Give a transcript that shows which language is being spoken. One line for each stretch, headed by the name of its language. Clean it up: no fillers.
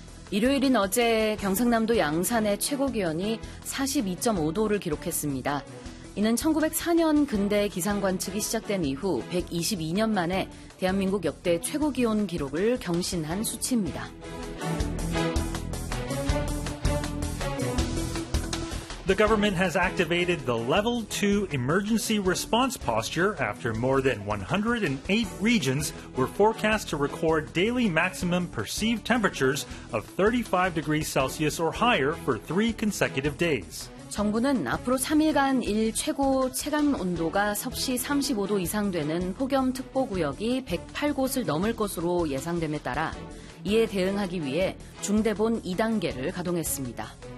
Korean: 일요일인 어제 경상남도 양산의 최고 기온이 42.5도를 기록했습니다. 이는 1904년 근대 기상 관측이 시작된 이후 122년 만에 대한민국 역대 최고 기온 기록을 경신한 수치입니다.
English: The government has activated the Level 2 emergency response posture after more than 108 regions were forecast to record daily maximum perceived temperatures of 35 degrees Celsius or higher for three consecutive days.
Korean: 정부는 앞으로 3일간 일 최고 체감 온도가 섭씨 35도 이상 되는 폭염특보 구역이 108곳을 넘을 것으로 예상됨에 따라 이에 대응하기 위해 중대본 2단계를 가동했습니다.